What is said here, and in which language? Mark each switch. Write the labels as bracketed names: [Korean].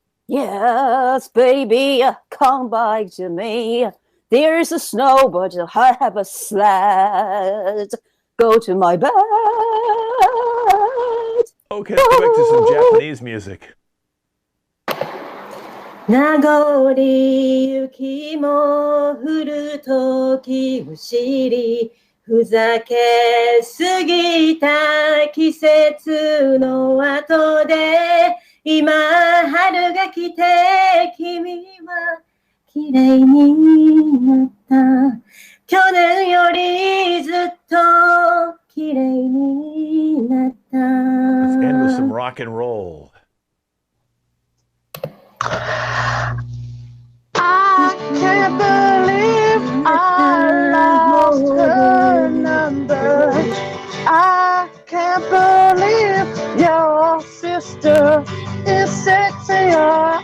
[English] Yes, baby, come back to me. There's a snow, but I have a sled. Go to my bed. Okay, let's go back to some Japanese music. [Japanese] 名残雪も降る時を知りふざけすぎた季節の後で今春が来て君は綺麗になった去年よりずっと綺麗になった [English] Let's end with some rock and roll. I can't believe I lost her number. I can't believe your sister is sexier.